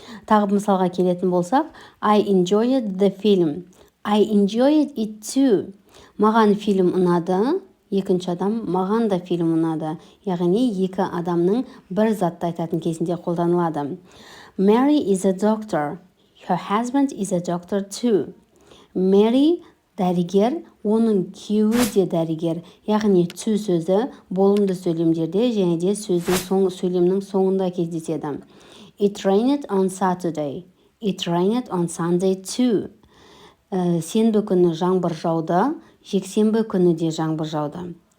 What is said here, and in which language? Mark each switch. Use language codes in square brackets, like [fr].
[kk] Тағы мысалға келетін болсақ, [en] I enjoyed the film. I enjoyed it too. [kk] Маған фильм ұнады. Екінші адам, маған да фильм ұнады. Яғни екі адамның бір затты айтатын кезінде қолданылады. [en] Mary is a doctor. Her husband is a doctor too. [kk] Mary дәрігер, оның күйеуі де дәрігер. Яғни to сөзі болымды сөйлемдерде және де сөйлемнің соңында кездеседі. [en] It rained on Saturday. It rained on Sunday too. [kk] Сенбі күні жаңбыр жауды, жексенбі күні де жаңбыр жауды.